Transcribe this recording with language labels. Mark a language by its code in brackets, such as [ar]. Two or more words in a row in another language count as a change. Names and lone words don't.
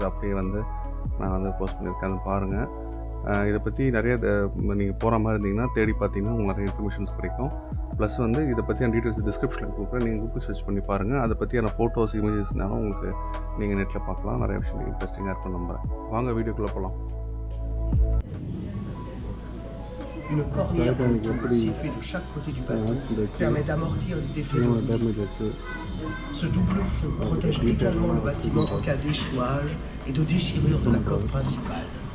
[ta] அது அப்படியே வந்து நான் வந்து போஸ்ட் பண்ணியிருக்கேன், அதை பாருங்கள். இதை பற்றி நிறைய நீங்கள் போகிற மாதிரி இருந்தீங்கன்னா தேடி பார்த்தீங்கன்னா உங்களுக்கு நிறைய இன்ஃபர்மேஷன்ஸ் கிடைக்கும். ப்ளஸ் வந்து இதை பற்றியான [en] details descriptionil [ta] கொடுக்குறேன். நீங்கள் [en] Google search [ta] பண்ணி பாருங்கள். அதை பற்றியான [en] photos, imagesnaalum [ta] உங்களுக்கு நீங்கள் நெட்டில் பார்க்கலாம். நிறைய விஷயம் இன்ட்ரெஸ்டிங்காக இருக்கும் நம்புகிறேன். வாங்க வீடியோக்குள்ளே போகலாம். [fr] Une cornière pontoon située de chaque côté du bateau permet d'amortir les effets d'eau. Ce double fond protège également le bâtiment en cas d'échouage et de déchirure de la coque principale.